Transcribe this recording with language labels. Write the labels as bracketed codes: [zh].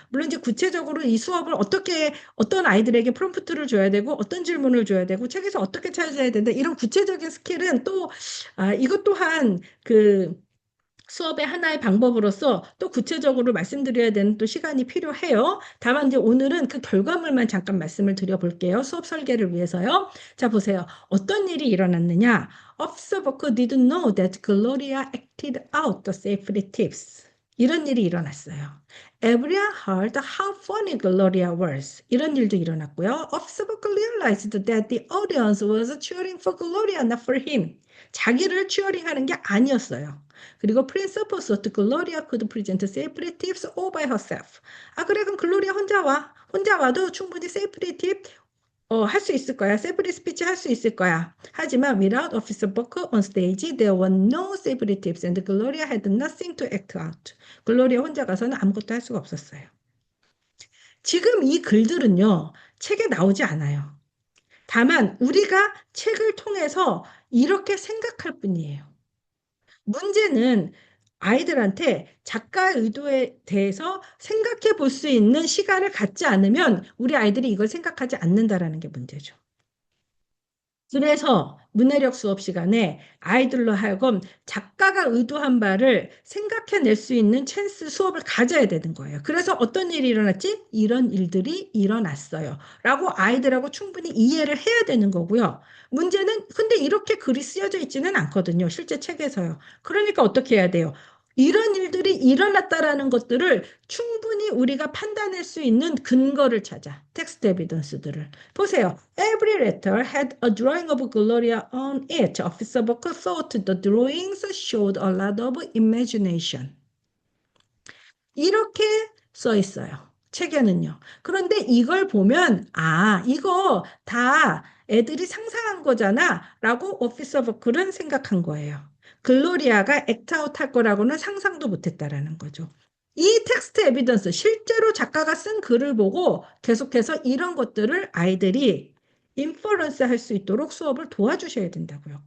[ko] 물론 이제 구체적으로 이 수업을 어떻게 어떤 아이들에게 프롬프트를 줘야 되고 어떤 질문을 줘야 되고 책에서 어떻게 찾아야 된다 이런 구체적인 스킬은 또 이것 또한 그 수업의 하나의 방법으로서 또 구체적으로 말씀드려야 되는 또 시간이 필요해요. 다만 이제 오늘은 그 결과물만 잠깐 말씀을 드려볼게요. 수업 설계를 위해서요. 자, 보세요. 어떤 일이 일어났느냐? [en] Observer didn't know that Gloria acted out the safety tips. [ko] 이런 일이 일어났어요. [en] Everyone heard how funny Gloria was. [ko] 이런 일도 일어났고요. [en] Observer realized that the audience was cheering for Gloria, not for him. [ko] 자기를 치어링하는 게 아니었어요. 그리고 [en] principal thought Gloria could present safety tips all by herself. [ko] 아, 그래, 그럼 글로리아 혼자 와. 혼자 와도 충분히 safety 팁 할 수 있을 거야. safety 스피치 할 수 있을 거야. 하지만 [en] without Officer Buck on stage, there were no safety tips and Gloria had nothing to act out. [ko] 글로리아 혼자 가서는 아무것도 할 수가 없었어요. 지금 이 글들은요, 책에 나오지 않아요. 다만 우리가 책을 통해서 이렇게 생각할 뿐이에요. 문제는 아이들한테 작가의 의도에 대해서 생각해 볼 수 있는 시간을 갖지 않으면 우리 아이들이 이걸 생각하지 않는다라는 게 문제죠. 그래서 문해력 수업 시간에 아이들로 하여금 작가가 의도한 바를 생각해낼 수 있는 찬스 수업을 가져야 되는 거예요. 그래서 어떤 일이 일어났지? 이런 일들이 일어났어요. 라고 아이들하고 충분히 이해를 해야 되는 거고요. 문제는 근데 이렇게 글이 쓰여져 있지는 않거든요. 실제 책에서요. 그러니까 어떻게 해야 돼요? 이런 일들이 일어났다라는 것들을 충분히 우리가 판단할 수 있는 근거를 찾아. 텍스트 에비던스들을. 보세요. [en] Every letter had a drawing of Gloria on it. Officer Buck thought the drawings showed a lot of imagination. [ko] 이렇게 써 있어요. 책에는요. 그런데 이걸 보면, 아, 이거 다 애들이 상상한 거잖아. 라고 오피서 버클은 생각한 거예요. 글로리아가 액트아웃 할 거라고는 상상도 못 했다라는 거죠. 이 텍스트 에비던스, 실제로 작가가 쓴 글을 보고 계속해서 이런 것들을 아이들이 인퍼런스 할 수 있도록 수업을 도와주셔야 된다고요.